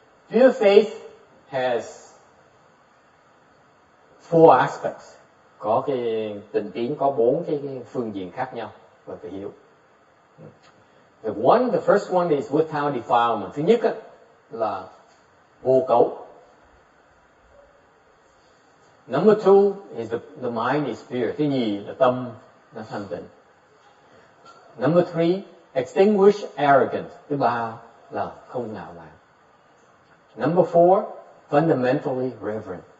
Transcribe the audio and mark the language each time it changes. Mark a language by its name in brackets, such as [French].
[English] Pure faith has four aspects. [Vietnamese] Có cái tịnh tín có 4 cái phương diện khác nhau và phải hiểu. [English] The first one is without defilement. [Vietnamese] Thứ nhất là vô cấu. [English] Number 2 is the mind is pure. [Vietnamese] Thứ nhì là tâm nó thanh tịnh. [English] Number 3, extinguish arrogance. [Vietnamese] Thứ ba là không ngạo mạn. [English] Number 4, fundamentally reverent.